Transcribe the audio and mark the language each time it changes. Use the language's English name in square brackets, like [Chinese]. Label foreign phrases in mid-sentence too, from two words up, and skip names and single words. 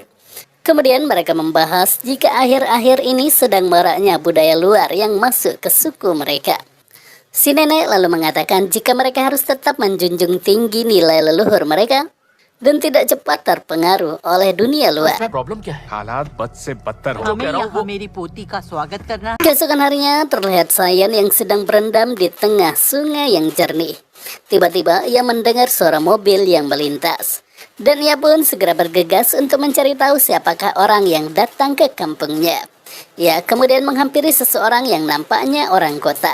[Indonesian] Kemudian mereka membahas jika akhir-akhir ini sedang maraknya budaya luar yang masuk ke suku mereka. Si nenek lalu mengatakan jika mereka harus tetap menjunjung tinggi nilai leluhur mereka dan tidak cepat terpengaruh oleh dunia luar. [Hindi] प्रॉब्लम क्या है? हालात बद से बदतर हो हमें यहाँ मेरी पोती का स्वागत करना। [Indonesian] Keesokan harinya terlihat Sayen yang sedang berendam di tengah sungai yang jernih. Tiba-tiba ia mendengar suara mobil yang melintas. Dan ia pun segera bergegas untuk mencari tahu siapakah orang yang datang ke kampungnya. Ia kemudian menghampiri seseorang yang nampaknya orang kota.